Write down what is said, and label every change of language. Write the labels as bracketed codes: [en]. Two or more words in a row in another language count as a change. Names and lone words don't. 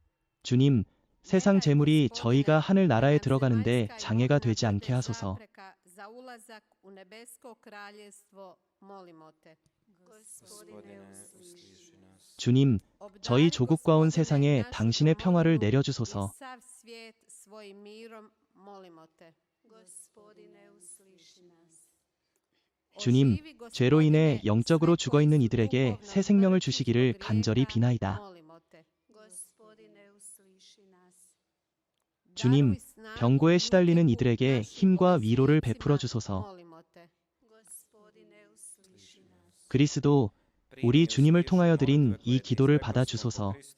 [ko] 주님, 세상 재물이 저희가 하늘 나라에 들어가는데 장애가 되지 않게 하소서. [hr] za ulazak u nebesko kraljevstvo, molimo te. Gospodine, usliši nas. [ko] 주님, 저희 [hr] Obdari, [ko] 조국과 온 [hr] Gospodine, [ko] 세상에 [hr] našu [ko] 당신의 평화를 [hr] domovinu [ko] 내려주소서. [hr] i sav svijet svojim mirom, molimo te. Gospodine, usliši nas. [ko] 주님, [hr] Oživi, [ko] 죄로 인해 [hr] Gospodine, [ko] 영적으로 [hr] sve [ko] 죽어 [hr] koji [ko] 있는 [hr] su [ko] 이들에게 [hr] duhovno [ko] 새 생명을 [hr] mrtvi [ko] 주시기를 [hr] zbog [ko] 간절히 [hr] grijeha, [ko] 비나이다. [hr] molimo te. Gospodine, usliši nas. [ko] 주님, [hr] Daruj snagu [ko] 병고에 [hr] i [ko] 시달리는 [hr] utjehu [ko] 이들에게 [hr] našim [ko] 힘과 위로를 [hr] bolesnicima, [ko] 베풀어 주소서. [hr] molimo te. Gospodine, usliši nas. [ko] 그리스도, 우리 주님을 통하여 드린 이 기도를 받아 주소서.